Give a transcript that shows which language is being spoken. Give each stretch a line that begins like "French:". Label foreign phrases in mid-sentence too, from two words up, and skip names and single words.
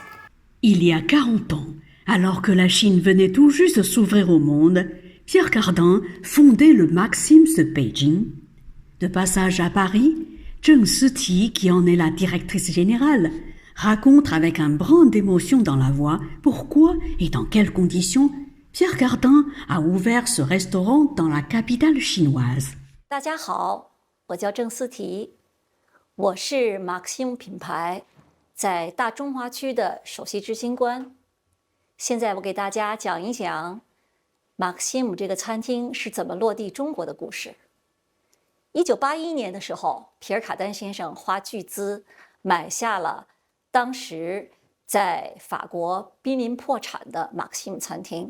French: Il y a 40 ans, alors que la Chine venait tout juste de s'ouvrir au monde, Pierre Cardin fondait le Maxim's de Beijing. De passage à Paris, Zheng Siti, qui en est la directrice générale, raconte avec un brin d'émotion dans la voix pourquoi et dans quelles conditions Pierre Cardin a ouvert ce restaurant dans la capitale chinoise.
Chinese: 大家好，我叫郑思提，我是 Maxim 品牌在大中华区的首席执行官。现在我给大家讲一讲 Maxim 这个餐厅是怎么落地中国的故事。1981年的时候，皮尔卡丹先生花巨资买下了当时在法国濒临破产的 Maxim 餐厅。